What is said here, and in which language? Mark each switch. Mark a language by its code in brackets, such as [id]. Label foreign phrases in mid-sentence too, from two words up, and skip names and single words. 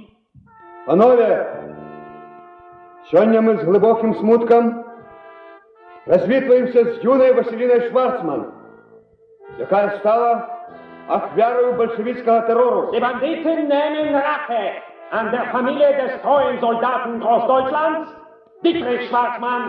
[uk] Панове, сёння мы з глибоким смутком розвітуємося з юною Василіною Шварцман, яка стала ахвярою большевистського терору. [de] Die Banditen nehmen Rache an der Familie des treuen Soldaten Großdeutschlands, Dietrich Schwarzmann.